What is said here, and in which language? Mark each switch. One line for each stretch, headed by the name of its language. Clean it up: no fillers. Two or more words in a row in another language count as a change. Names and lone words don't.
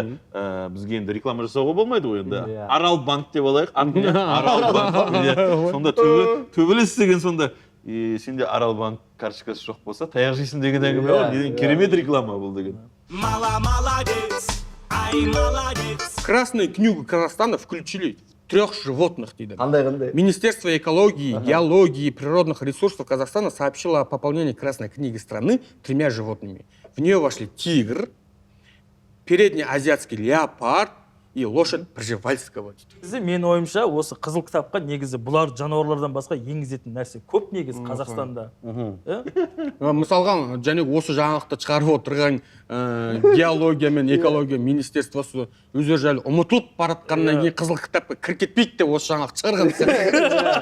Kazakh: бізге енді реклама жасауға болмайды ғой енді. Арал банк деп алайық. Арал банк. Сонда төбелес деген сонда сенде Арал банк карточкасы жоқ болса, таяқ жейсің деген әңгіме ғой. Керемет реклама бұл деген.
Russian: Молодец, ай молодец. Красную книгу Казахстана включили 3 животных дейді.
Kazakh: Қандай?
Russian: Министерство экологии, геологии и природных ресурсов Казахстана сообщило о пополнении Красной книги страны 3 животными. В нее вошли тигр, переднеазиатский леопард и лошадь Пржевальского.
Kazakh: Мен ойымша, осы қызыл кітапқа негізі бұлар жануарлардан басқа енгізетін нәрсе көп негізі Қазақстанда. Мысалға, және осы жаңалықты шығарып отырған геология мен экология министерствосы өздері жайлы ұмытылып баратқаннан кейін қызыл кітапқа кір кетпейді деп осы жаңалықты шығарған.